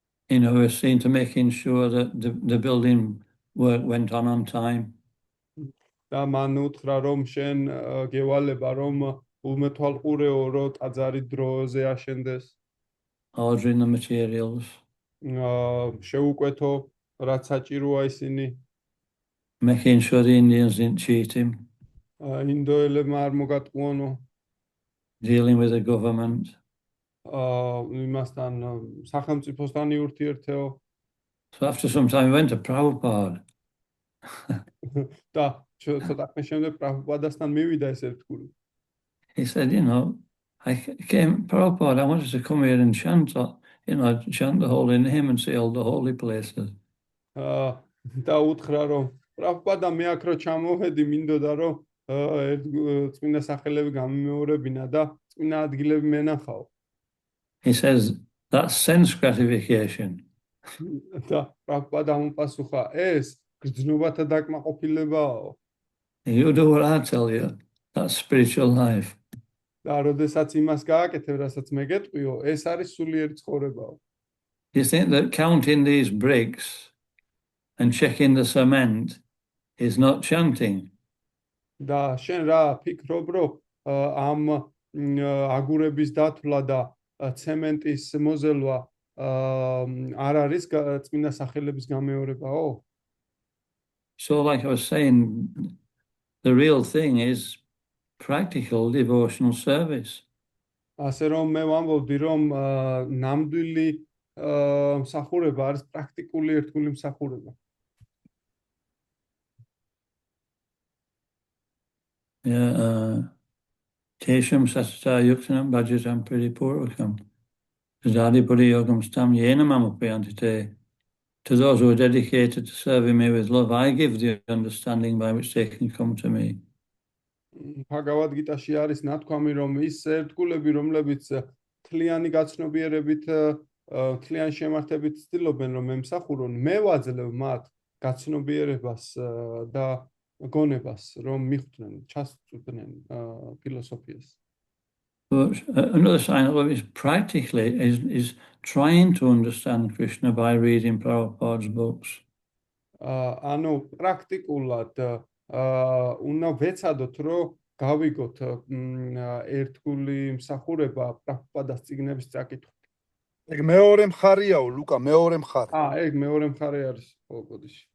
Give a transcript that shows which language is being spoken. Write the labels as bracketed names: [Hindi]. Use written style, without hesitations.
[English] You know, we're seen to making sure that the building work went on time. [Georgian] და მან უთხრა, რომ შენ გევალება, რომ უმეთვალყურეო, რომ ტაძარი დროზე აშენდეს. [English] Ordering the materials. [Georgian] შეუკვეთო, რაც საჭიროა ისინი. [English] Making sure the Indians didn't cheat him. [Georgian] ინდოელებმა არ მოგატყუონო. [English] Dealing with the government. [Georgian] იმასთან სახელმწიფოსთან იურთიერთეო. [English] So after some time, we went to Prabhupada. [Georgian] და ცოტა ხნის შემდეგ პრაბჰუპადასთან მივიდა ეს ერთგული. [English] He said, you know, Prabhupada, I wanted to come here and chant, you know, chant the holy name and see all the holy places. [Georgian] და უთხრა, რომ პრაბჰუპადა მე აქ რო ჩამოვედი, მინდოდა რომ წმინდა სახელები გამიმეორებინა და წმინდა ადგილები მენახაო. [English] He says, that's sense gratification. [Georgian] და პრაბჰუპადა ამპასუხა, ეს გრძნობათა დაკმაყოფილებაო. [English] You do what I tell you. That's spiritual life. [Georgian] და როდესაც იმას გააკეთებ, რასაც მე გეტყვიო, ეს არის სულიერი ცხოვრებაო. [English] Do you think that counting these bricks and checking the cement is not chanting? [Georgian] და შენ რა ფიქრობ, რომ ამ აგურების დათვლა და ცემენტის მოზელვა არ არის წმინდა სახელების გამეორებაო? [English] So like I was saying, the real thing is practical devotional service. [Georgian] ასე რომ მე ვამბობდი, რომ ნამდვილი მსახურება არის პრაქტიკული ერთგული მსახურება. [Sanskrit] Tesham sasata yuksanam bhajatam puripurvakam. Zadipuri yogam stam yenam amapayantite. [English] To those who are dedicated to serving me with love, I give the understanding by which they can come to me. [Georgian] Bhagavad Gita-ში არის ნათქვამი, რომ ის ერთგულები, რომლებიც თლიანი გაცნობიერებით, თლიანი შემართებით ცდილობენ, რომ ემსახურონ, მე ვაძლევ მათ გაცნობიერებას და გონებას, რომ მიხვდნენ, ჩასწვდნენ ფილოსოფიას. [English] But another sign of love is practically is trying to understand Krishna by reading Prabhupada's books. [Georgian] ანუ პრაქტიკულად უნდა ვეცადოთ, რომ გავიგოთ ერთგული მსახურება პრაბჰუპადას წიგნების წაკითხვით. ეგ მეორე მხარეაო, ლუკა, მეორე მხარე. ეგ მეორე მხარე არის ხოლო ბოდიში.